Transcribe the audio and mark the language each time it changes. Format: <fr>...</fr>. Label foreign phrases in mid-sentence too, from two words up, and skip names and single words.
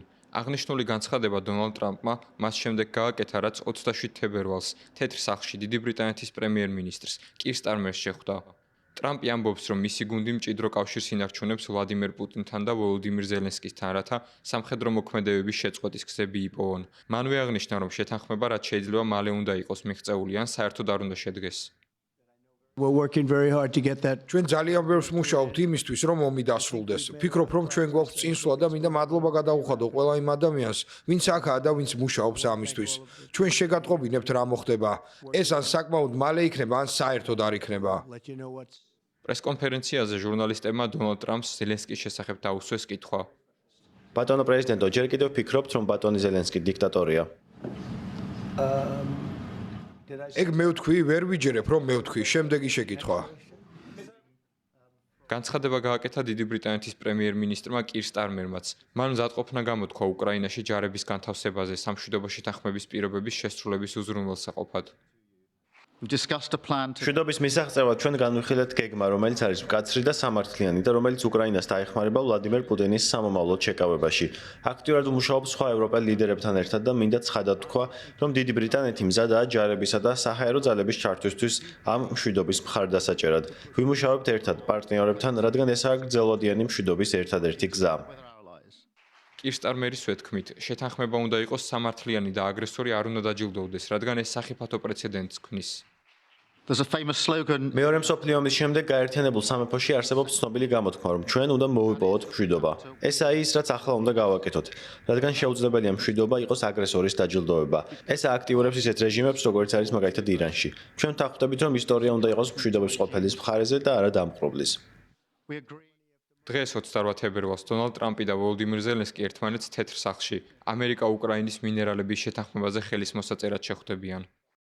<ka>აღნიშნული განცხადება დონალდ ტრამპმა მას შემდეგ გააკეთა, რაც 27 თებერვალს თეთრ სახლში დიდი ბრიტანეთის პრემიერ-მინისტრს კირ სტარმერს შეხვდა. ტრამპი ამბობს, რომ მისი გუნდი მჭიდრო კავშირს ინარჩუნებს ვლადიმერ პუტინთან და ვოლოდიმირ ზელენსკისთან, რათა სამხედრო მოქმედებების შეწყვეტის გზები იპოვონ. მანვე აღნიშნა, რომ შეთანხმება, რაც შეიძლება მალე უნდა იყოს მიღწეული, ან საერთოდ არ უნდა შედგეს.</ka> <en>We're working very hard to get that.</en> <ka>ჩვენ ძალიან ბევრს მუშაობთ იმისთვის, რომ ომი დასრულდეს. ვფიქრობ, რომ ჩვენ გვაქვს წინსვლა და მინდა მადლობა გადავუხადო ყველა იმ ადამიანს, ვინც აქაა და ვინც მუშაობს ამისთვის. ჩვენ შეგატყობინებთ რა მოხდება. ეს ან საკმაოდ მალე იქნება, ან საერთოდ არ იქნება.</ka> <en>Let you know what's</en> <ka>პრესკონფერენციაზე ჟურნალისტებმა დონალდ ტრამპს ზელენსკის შესახებ დაუსვეს კითხვა. ბატონო პრეზიდენტო, ჯერ კიდევ ფიქრობთ, რომ ბატონი ზელენსკი დიქტატორია? ეგ მე ვთქვი, ვერ ვიჯერებ, რომ მე ვთქვი, შემდეგი შეკითხვა. განცხადება გააკეთა დიდი ბრიტანეთის პრემიერ-მინისტრმა კირ სტარმერმაც. მან მზადყოფნა გამოთქვა უკრაინაში ჯარების განთავსებაზე სამშვიდობო შეთანხმების პირობების შესრულების უზრუნველსაყოფად.</ka> <en>We've discussed a plan to</en> <ka>მშვიდობის მისაღწევად ჩვენ განვიხილეთ გეგმა, რომელიც არის მკაცრი და სამართლიანი და რომელიც უკრაინას დაეხმარება ვლადიმერ პუტინის სამომავლოდ შეკავებაში. აქტიურად მუშაობს სხვა ევროპელ ლიდერებთან ერთად და მინდა ცხადად თქვა, რომ დიდი ბრიტანეთი მზადაა ჯარებისა და საჰაერო ძალების ჩართვისთვის ამ მშვიდობის მხარდასაჭერად. ვიმუშავებთ ერთად პარტნიორებთან, რადგან ესაა გრძელვადიანი მშვიდობის ერთადერთი გზა. კირ სტარმერის თქმით, შეთანხმება უნდა იყოს სამართლიანი და აგრესორი არ უნდა დაჯილდოვდეს, რადგან ეს სახიფათო პრეცედენტს ქმნის.</ka> <en>There's a famous slogan</en> <ka>მეორე მსოფლიო ომის შემდეგ გაერთიანებულ სამეფოში არსებობს ცნობილი გამოთქმა, რომ ჩვენ უნდა მოვიპოვოთ მშვიდობა. ესაა ის, რაც ახლა უნდა გავაკეთოთ, რადგან შეუძლებელია მშვიდობა იყოს აგრესორის დაჯილდოვება. ეს აქტიურებს ისეთ რეჟიმებს, როგორც არის მაგალითად ირანში. ჩვენ ვთანხმდებით, რომ ისტორია უნდა იყოს მშვიდობის ყოფილის მხარეზე და არა დამპყრობლის.</ka> <en>we agree</en> <ka>დღეს 28 თებერვალს დონალდ ტრამპი და ვოლოდიმირ ზელენსკი ერთმანეთს თეთრ სახლში ამერიკა-უკრაინის მინერალების შეთანხმებაზე ხელის მოსაწერად შეხვდებიან.</ka>